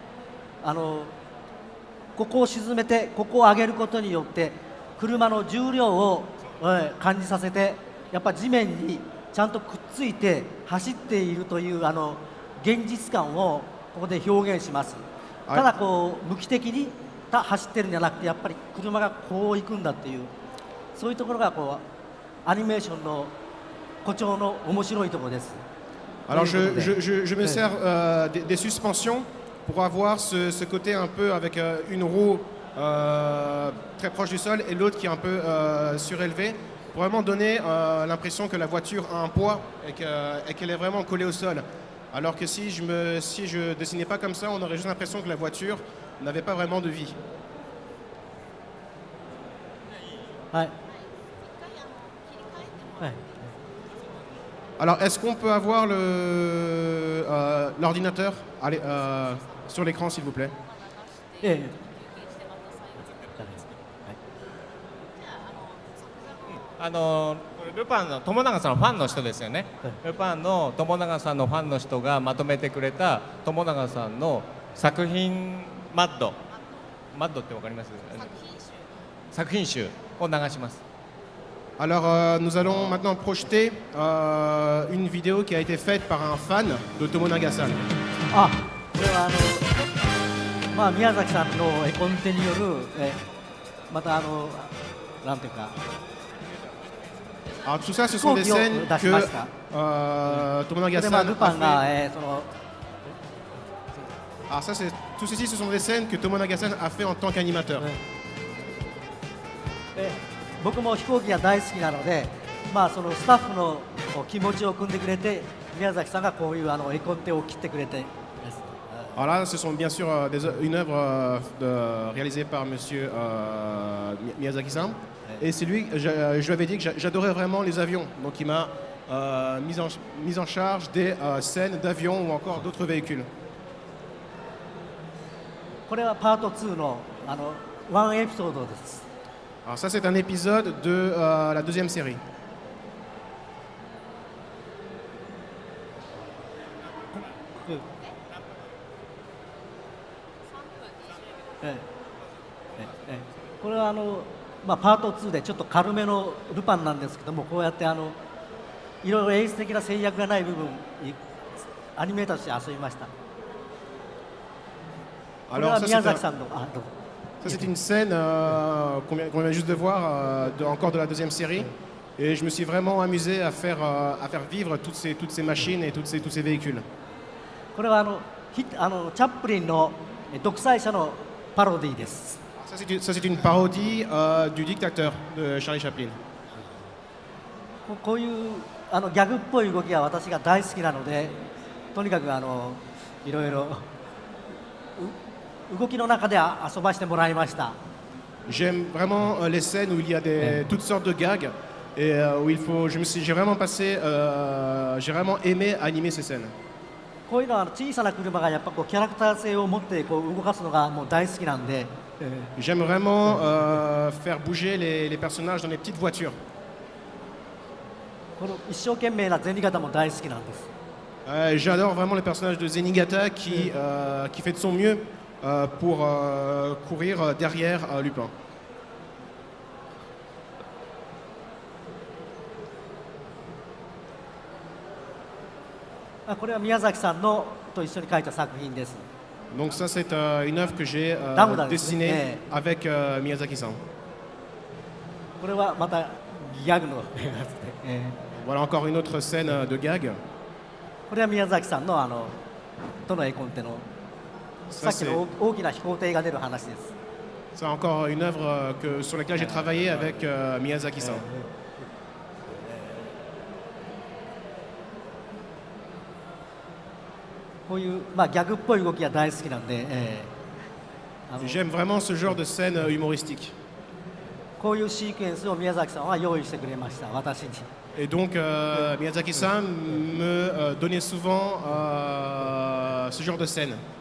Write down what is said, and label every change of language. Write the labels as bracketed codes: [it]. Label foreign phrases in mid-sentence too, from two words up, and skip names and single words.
[ja] ここを沈めてここを上げることによって車の重量を感じさせて、やっぱ地面にちゃんとくっついて走っているという現実感をここで表現します。ただこう無機的に走ってるんじゃなくて、やっぱり車がこう行くんだっていう、そういうところがこうアニメーションの誇張の面白いところです。 [fr] Alors je me sers des suspensions pour avoir ce côté un peu avec une roue très proche du sol et l'autre qui est un peu surélevée, pour vraiment donner l'impression que la voiture a un poids et qu'elle est vraiment collée au sol. Alors que si je dessinais pas comme ça, on aurait juste l'impression que la voiture n'avait pas vraiment de vie. [ja] はい。はい。 [fr] Alors, est-ce qu'on peut avoir l'ordinateur sur l'écran, s'il vous plaît? [ja] ええ。ルパンの友永さんのファンの人ですよね、ルパンの友永さんのファンの人がまとめてくれた友永さんの作品マッドってわかります？作品集を流します。 [fr] Alors, nous allons maintenant projeter une vidéo qui a été faite par un fan de Tomonaga-san. [ja] あ、これはまあ宮崎さんの絵コンテによるまたなんていうか [fr] Alors, tout ça, ce sont des scènes que [ja] 出しました。で、まあ Tomonaga-san ル [fr] a [ja] パンが [fr] fait. [ja] その [fr] Alors, ça, tout ceci, ce sont des scènes que Tomonaga-san a fait en tant qu'animateur. [ja] 僕も飛行機が大好きなので、まあそのスタッフの気持ちを組んでくれて、宮崎さんがこういう絵コンテを切ってくれてです。 [fr] Alors là, ce sont bien sûr une œuvre réalisée par Monsieur Miyazaki-san. Et c'est lui, je lui avais dit que j'adorais vraiment les avions. Donc il m'a mis en charge des scènes d'avions ou encore d'autres véhicules. [ja] これはパート2のワンエピソードです。 [fr] Alors ça, c'est un épisode de la deuxième série. [ja] これはまあ、パート2でちょっと軽めのルパンなんですけども、こうやっていろいろ演出的な制約がない部分アニメーターとして遊びました。これは宮崎さんの [fr] Ça, c'est une scène qu'on vient juste de voir, encore de la deuxième série. Et je me suis vraiment amusé à faire vivre toutes ces machines et tous ces véhicules. [ja] これはチャップリンの独裁者のパロディです。 [fr] Ça, c'est une parodie du dictateur de Charlie Chaplin. [ja] こういうギャグっぽい動きが私が大好きなので、とにかくいろいろ動きの中で遊ばしてもらいました。 [fr] J'aime vraiment les scènes où il y a toutes sortes de gags et où j'ai vraiment j'ai vraiment aimé animer ces scènes. [ja] こういうのは小さな車がやっぱキャラクター性を持って動かすのがもう大好きなんで。 [fr] J'aime vraiment faire bouger les personnages dans les petites voitures. [ja] この一生懸命な銭形も大好きなんです。 [fr] J'adore vraiment le personnage de Zenigata qui fait de son mieux pour courir derrière Lupin. [ja] これは宮崎さんのと一緒に描いた作品です。 [fr] Donc ça, c'est une œuvre que j'ai dessinée avec Miyazaki-san. [ja] これはまたギャグのやつで。 [fr] Voilà encore une autre scène de gag. [ja] これは宮崎さんのとの絵コンテのさっきの大きな飛行艇が出る話です。 [fr] C'est encore une œuvre sur laquelle j'ai travaillé avec Miyazaki-san. [ja] こういうまあギャグっぽい動きが大好きなんで、 [fr] J'aime vraiment ce genre de scène humoristique. [ja] こういうシークエンスを宮崎さんは用意してくれました、私に。 [fr] Et donc Miyazaki-san me donnait souvent ce genre de scène.